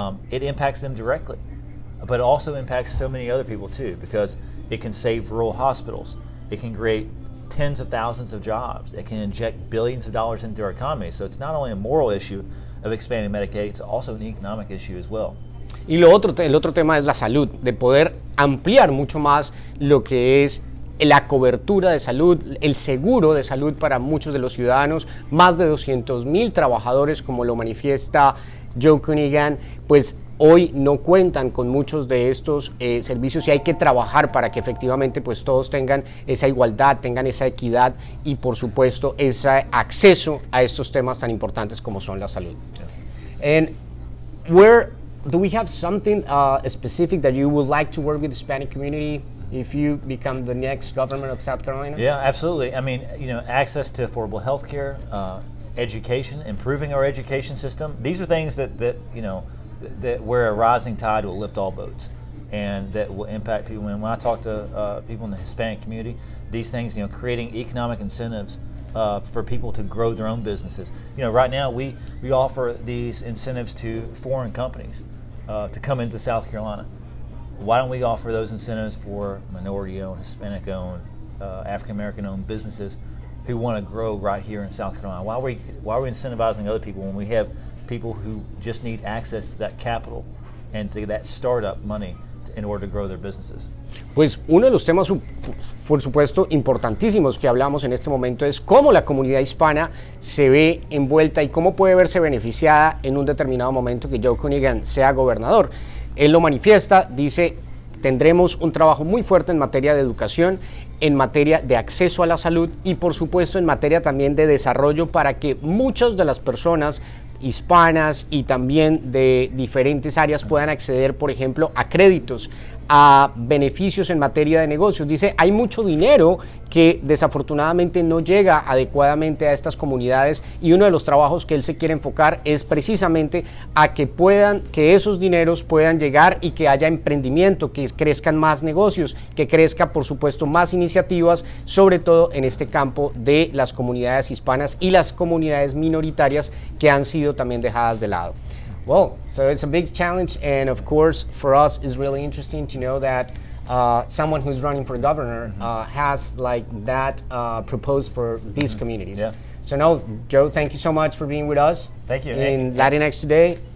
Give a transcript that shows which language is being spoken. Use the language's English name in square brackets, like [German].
[English] It impacts them directly, but it also impacts so many other people too, because it can save rural hospitals. It can create tens of thousands of jobs. It can inject billions of dollars into our economy. So it's not only a moral issue of expanding Medicaid, it's also an economic issue as well. [Spanish] Y el otro tema es la salud, de poder ampliar mucho más lo que es la cobertura de salud, el seguro de salud para muchos de los ciudadanos, más de 200,000 trabajadores, como lo manifiesta Joe Cunningham, pues hoy no cuentan con muchos de estos servicios y hay que trabajar para que efectivamente pues todos tengan esa igualdad, tengan esa equidad y por supuesto ese acceso a estos temas tan importantes como son la salud. [English] And do we have something specific that you would like to work with the Hispanic community if you become the next governor of South Carolina? Yeah, absolutely. I mean, you know, access to affordable health care, education, improving our education system. These are things that you know, that where a rising tide will lift all boats, and that will impact people. And when I talk to people in the Hispanic community, these things, you know, creating economic incentives for people to grow their own businesses. You know, right now we offer these incentives to foreign companies to come into South Carolina. Why don't we offer those incentives for minority-owned, Hispanic-owned, African-American-owned businesses who want to grow right here in South Carolina? Why are we incentivizing other people when we have people who just need access to that capital and to that startup money in order to grow their businesses? [Spanish] Pues uno de los temas, por supuesto, importantísimos que hablamos en este momento es cómo la comunidad hispana se ve envuelta y cómo puede verse beneficiada en un determinado momento que Joe Cunningham sea gobernador. Él lo manifiesta, dice, tendremos un trabajo muy fuerte en materia de educación, en materia de acceso a la salud y por supuesto en materia también de desarrollo para que muchas de las personas hispanas y también de diferentes áreas puedan acceder, por ejemplo, a créditos, a beneficios en materia de negocios. Dice, hay mucho dinero que desafortunadamente no llega adecuadamente a estas comunidades y uno de los trabajos que él se quiere enfocar es precisamente a que esos dineros puedan llegar y que haya emprendimiento, que crezcan más negocios, que crezca por supuesto más iniciativas, sobre todo en este campo de las comunidades hispanas y las comunidades minoritarias que han sido también dejadas de lado. [English] Well, so it's a big challenge, and of course, for us, it's really interesting to know that someone who's running for governor has like that proposed for these communities. Yeah. So no, Joe, thank you so much for being with us. Thank you. In Latinx Today.